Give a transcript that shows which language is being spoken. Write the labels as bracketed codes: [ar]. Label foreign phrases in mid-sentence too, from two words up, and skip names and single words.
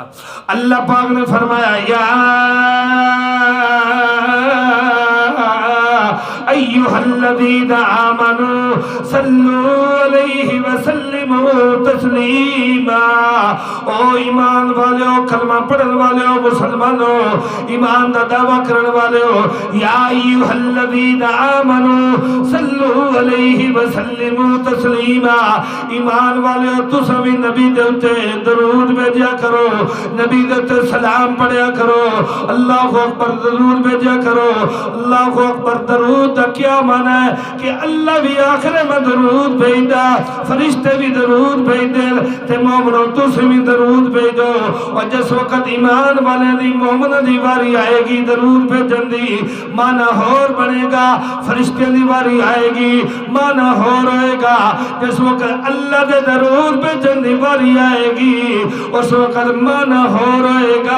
[pa] اللہ پاک نے فرمایا [ar] یا ایھا الذین آمنوا صلوا علیہ وسلموا تسلیما، [pa] او ایمان والو، کلمہ پڑھن والو، مسلمانوں، ایمان دا دعویٰ کرن والو، [ar] یا ایھا الذین آمنوا صلوا علیہ وسلموا تسلیما، [pa] ایمان والو تساں وی نبی دے تے درود بھیجیا کرو، نبی دے تے سلام پڑھیا کرو، اللہ اکبر درود بھیجیا کرو۔ اللہ اکبر درود دا کیا معنی ہے کہ اللہ بھی آخر میں درود بھیجدا، فرشتے بھی درود بھیج دے تے مومنوں تسی بھی درود بھیجو، اور جس وقت ایمان والے دی مومن دی واری آئے گی درود بھیجن دی معنی ہور بنے گا، فرشتے دی واری آئے گی معنی ہور ہوئے گا، جس وقت اللہ دے درود بھیجن دی واری آئے گی اس وقت معنی ہور ہوئے گا۔